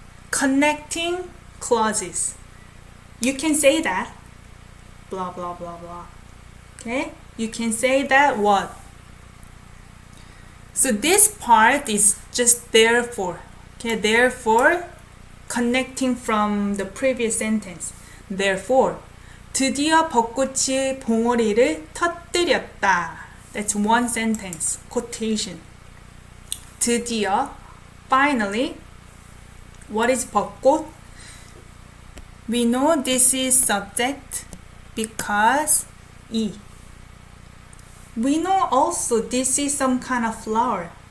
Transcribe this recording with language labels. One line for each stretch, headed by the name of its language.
English: Connecting clauses. You can say that. Blah, blah, blah, blah. Okay? You can say that what? So this part is just therefore. Okay? Therefore, connecting from the previous sentence.
Korean: Therefore, 드디어 벚꽃이 봉오리를 터뜨렸다.
English: That's one sentence. Quotation. 드디어, finally. What is 벚꽃? We know this is subject because 이. We know also this is some kind of flower.